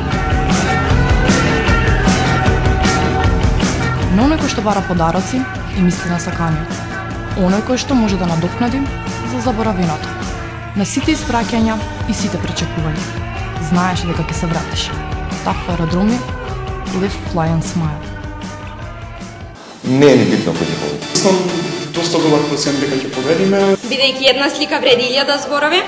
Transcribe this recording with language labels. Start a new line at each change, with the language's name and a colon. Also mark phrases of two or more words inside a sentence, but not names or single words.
Macedonian: На оној кој што бара подароци и мисли на сакањето. Оној кој што може да надокнади за заборавеното. На сите испраќања и сите пречекувања. Знаеш дека ќе се вратиш. TAF аеродроми,
English: live, fly and smile.
Macedonian: Не е ни битно кој ќе победи. Доста добар процент дека ќе победиме. Бидејќи една слика вреди 1000 зборови.